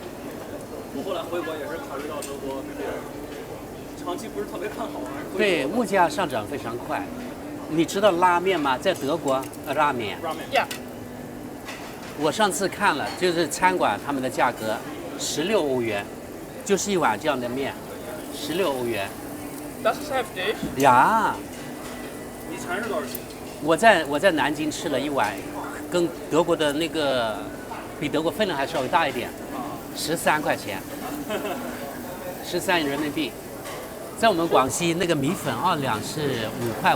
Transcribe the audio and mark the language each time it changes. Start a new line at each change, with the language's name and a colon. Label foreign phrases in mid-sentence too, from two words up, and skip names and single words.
Chinese: 我后来回国也是考虑到德国那边长期不是特别看好，对，物价上涨非常快。你知道拉面吗？在德国，拉面。呀。我上次看了，就是餐馆他们的价格，16欧元，就是一碗这样的面，16欧元。
German: Das ist heftig。
Chinese: 呀。以前是多少钱？我在南京吃了一碗，跟德国的那个比德国分量还稍微大一点，13块钱，13人民币。在我们广西那个米粉2两是5块5。